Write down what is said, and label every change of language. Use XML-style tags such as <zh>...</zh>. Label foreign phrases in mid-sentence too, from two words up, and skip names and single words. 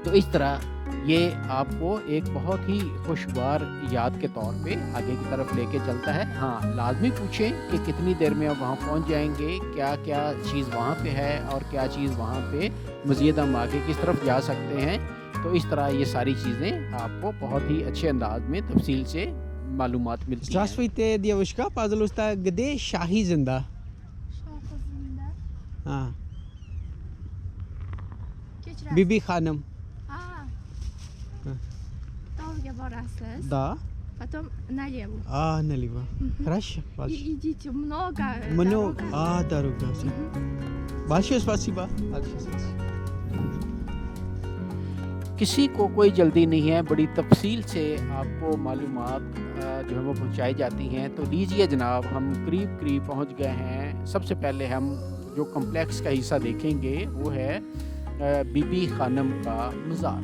<ur>تو اس طرح یہ آپ کو ایک بہت ہی خوشگوار یاد کے طور پہ آگے کی طرف لیکے چلتا ہے. ہاں، لازمی پوچھیں کہ کتنی دیر میں آپ وہاں پہنچ جائیں گے، کیا کیا چیز وہاں پہ ہے اور کیا چیز وہاں پہ مزید ہم آگے کس طرف جا سکتے ہیں. تو اس طرح یہ ساری چیزیں آپ کو بہت ہی اچھے انداز میں تفصیل سے معلومات ملتی ہیں.</ur> <ru>Здравствуйте, девушка, пожалуйста, где Шахи Зинда? Şahızında. А,</ru> <uz>Kechirasiz. Bibi Ханым. Ha. Ha. Tog'ga borasiz.</uz> <ru>Да. Потом налево. А, налево. Мгм. Хорошо. И Большое. идите много. Много. дорога. А, дорога. Мгм. Большое спасибо. Большое спасибо.</ru> <ur>کسی کو کوئی جلدی نہیں ہے، بڑی تفصیل سے آپ کو معلومات جو ہے وہ پہنچائی جاتی ہیں. تو لیجیے جناب، ہم قریب پہنچ گئے ہیں. سب سے پہلے ہم جو کمپلیکس کا حصہ دیکھیں گے وہ ہے بی بی خانم کا مزار.</ur>